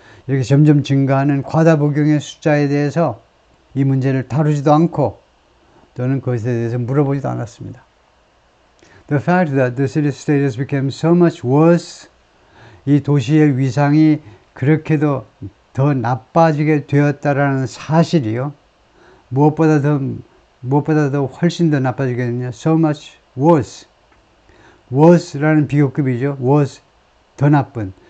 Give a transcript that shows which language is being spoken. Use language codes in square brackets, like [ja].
[ko] 이렇게 점점 증가하는 과다 복용의 숫자에 대해서 이 문제를 다루지도 않고 또는 그것에 대해서 물어보지도 않았습니다. [en] The fact that the city status became so much worse. [ko] 이 도시의 위상이 그렇게도 더 나빠지게 되었다라는 사실이요. 무엇보다 더 훨씬 더 나빠지게 됐냐. [en] So much worse. [ko] worse라는 비교급이죠. worse, 더 나쁜.